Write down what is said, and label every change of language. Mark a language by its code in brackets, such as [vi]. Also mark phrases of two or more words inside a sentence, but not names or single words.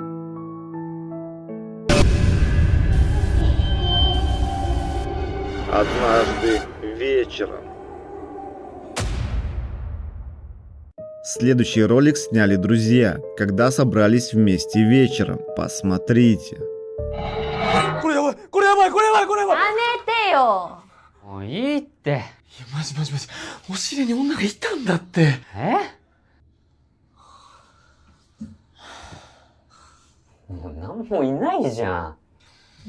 [ru] Однажды вечером. Следующий ролик сняли друзья, когда собрались вместе вечером. Посмотрите. [ja] これやばいこれやばいこれやばいこれやばい。やめてよ。もういいって。いや、マジマジマジ。お尻に女がいたんだって。もう何もいないじゃん。